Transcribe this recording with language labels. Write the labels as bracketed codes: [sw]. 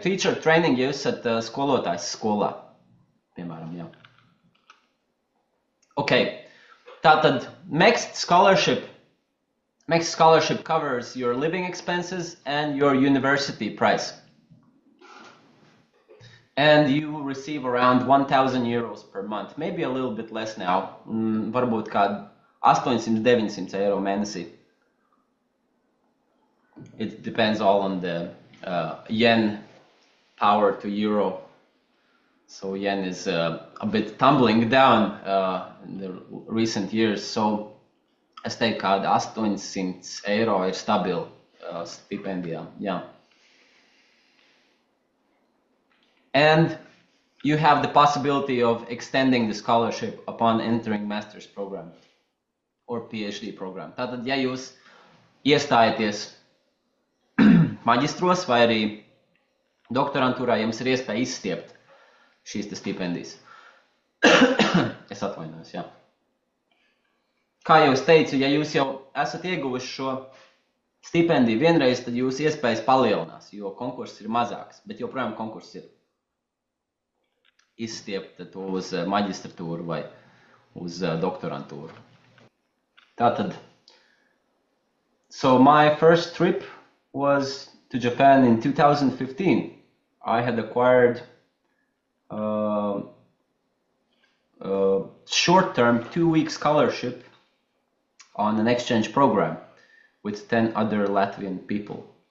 [en] Teacher training, [lv] ja jūs esat skolotājs skolā, piemēram, jā. [en] Ok, [lv] tātad [en] Next Scholarship covers your living expenses and your university price. And you receive around 1,000 euros per month, maybe a little bit less now, [lv] varbūt kād 800–900 eiro mēnesī. [en] It depends all on the yen power to euro. So yen is a bit tumbling down in the recent years. So [lv] es teiktu, kāda 800 eiro ir stabila stipendijā. [en] Yeah. And you have the possibility of extending the scholarship upon entering master's program or PhD program. [lv] Tātad, ja jūs iestājaties maģistros vai arī doktorantūrā, jums ir iespēja izstiept šīs stipendijas. Es atvainojos, jā. Kā jau es teicu, ja jūs jau esat ieguvuši šo stipendiju vienreiz, tad jūs iespējas palielinās, jo konkurss ir mazāks, bet joprojām konkurss ir izstiept to uz maģistratūru vai uz doktorantūru. Tātad, [en] so my first trip was to Japan in 2015. I had acquired a short-term 2-week scholarship on an exchange program with 10 other Latvian people.